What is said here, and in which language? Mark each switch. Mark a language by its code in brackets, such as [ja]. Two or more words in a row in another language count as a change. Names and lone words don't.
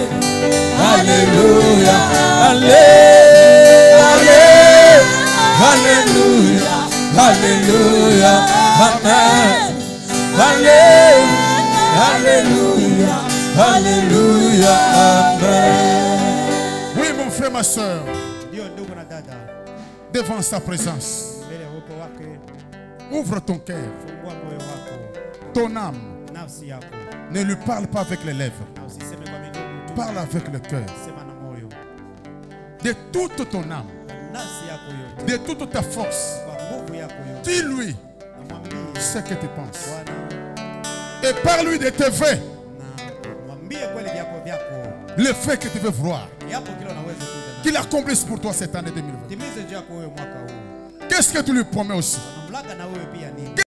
[fr] Alléluia, alléluia, alléluia, alléluia, amen. Alléluia, alléluia, amen. Oui, mon frère, ma soeur, [sw] Ndio ndugu na dada, [fr] devant sa présence, [sw] mbele ya uwepo wake, [fr] ouvre ton cœur, [sw] fungua moyo wako, [fr] ton âme. [sw] nafsi yako, [fr] Ne lui parle pas avec les lèvres, [sw] na usiseme kwa midomo tu, [fr] parle avec le cœur. [sw] sema na moyo, [fr] De toute ton âme, [sw] nafsi yako yote, [fr] de toute ta force, [sw] kwa nguvu yako yote, [fr] dis-lui [sw] na mwambie [fr] ce que tu penses. [sw] Bwana, [fr] Et parle-lui de tes faits, [sw] na mwambie kweli vyako, [fr] les faits que tu veux voir, [sw] yapo kila unaweza kuja [fr] qu'il accomplisse pour toi cette année 2020. [sw] timize juu yako wewe mwaka huu. [fr] Qu'est-ce que tu lui promets aussi? [sw] Mamlaka na wewe pia nini?